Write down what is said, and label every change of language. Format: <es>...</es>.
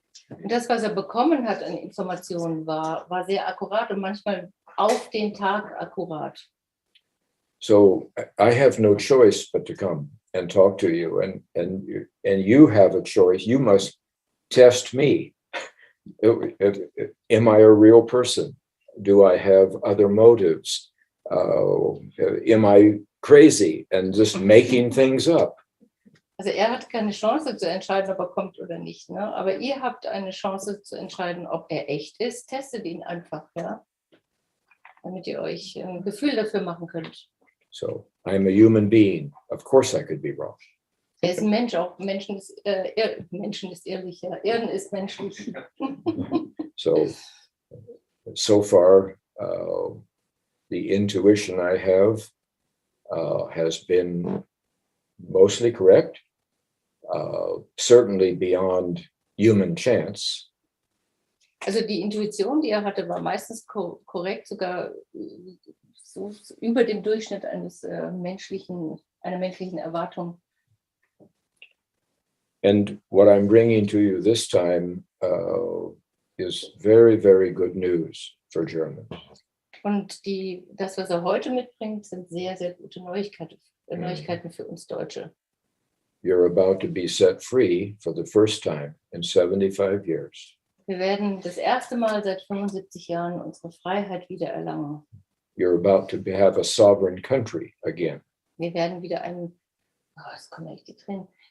<de>Und das, was er bekommen hat an Informationen, war sehr akkurat und manchmal auf den Tag akkurat.</de> <en>So I have no choice but to come and talk to you, and you have a choice. You must test me. Am I a real person? Do I have other motives? Am I crazy and just making things up?</en> <de>Also er hat keine Chance zu entscheiden, ob er kommt oder nicht. Ne? Aber ihr habt eine Chance zu entscheiden, ob er echt ist. Testet ihn einfach, ja, damit ihr euch ein Gefühl dafür machen könnt.</de> <en>So I'm a human being. Of course I could be wrong.</en> <de>Er ist ein Mensch, auch Menschen ist ehrlich, ja. Erden ist menschlich.</de> <en>So far, the intuition I have has been mostly correct, certainly beyond human chance.</en> <de>Also die Intuition, die er hatte, war meistens korrekt, sogar so über dem Durchschnitt einer menschlichen Erwartung.</de> <en>And what I'm bringing to you this time is very, very good news for Germans.</en> <de>Und das, was er heute mitbringt, sind sehr, sehr gute Neuigkeiten für uns Deutsche.</de> <en>You're about to be set free for the first time in 75 years.</en> <de>Wir werden das erste Mal seit 75 Jahren unsere Freiheit wieder erlangen.</de> <en>You're about to have a sovereign country again.</en> <de>Wir werden wieder es kommen echt die Tränen.</de>